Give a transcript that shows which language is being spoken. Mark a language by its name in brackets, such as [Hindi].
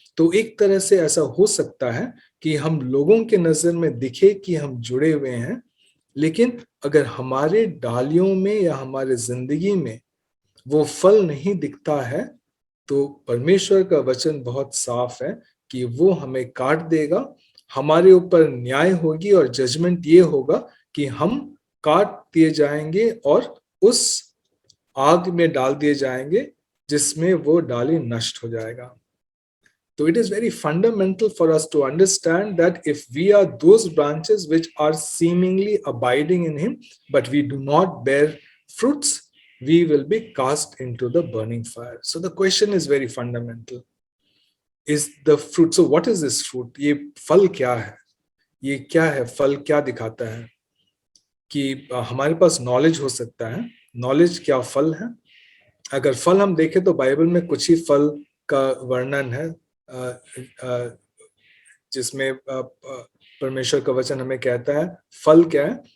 [Hindi] तो एक तरह से ऐसा हो सकता है कि हम लोगों के नजर में दिखे कि हम जुड़े हुए हैं, लेकिन अगर हमारे डालियों में या हमारे जिंदगी में वो फल नहीं दिखता है तो परमेश्वर का वचन बहुत साफ है कि वो हमें काट देगा, हमारे ऊपर न्याय होगी और जजमेंट ये होगा कि हम काट दिए जाएंगे और उस आग में डाल दिए जाएंगे जिसमें वो डाली नष्ट हो जाएगा। [English] So it is very fundamental for us to understand that if we are those branches which are seemingly abiding in him, but we do not bear fruits, we will be cast into the burning fire. So the question is very fundamental. Is the fruit, so what is this fruit? [Hindi] ये फल क्या है? ये क्या है? फल क्या दिखाता है? कि हमारे पास नॉलेज हो सकता है, नॉलेज क्या फल है? अगर फल हम देखें तो बाइबल में कुछ ही फल का वर्णन है, जिसमें परमेश्वर का वचन हमें कहता है फल क्या है?